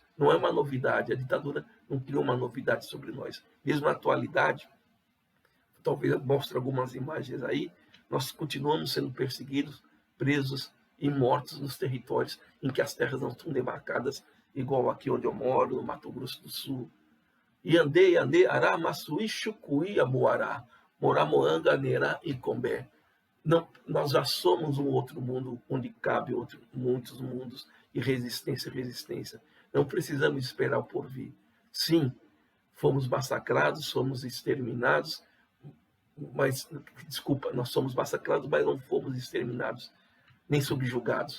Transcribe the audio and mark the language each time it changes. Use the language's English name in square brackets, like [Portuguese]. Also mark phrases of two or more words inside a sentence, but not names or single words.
[Portuguese] Não é uma novidade, a ditadura não criou uma novidade sobre nós. Mesmo na atualidade, talvez mostre algumas imagens aí, nós continuamos sendo perseguidos, presos e mortos nos territórios em que as terras não estão demarcadas, igual aqui onde eu moro, no Mato Grosso do Sul. Yande, Yande, Ará, Massuí, Chucuí, Amuará, Moramoanga, Nerá e Combé. Não, nós já somos um outro mundo onde cabe muitos mundos e resistência. Não precisamos esperar o porvir. Sim, fomos massacrados, fomos exterminados, nós somos massacrados, mas não fomos exterminados, nem subjugados.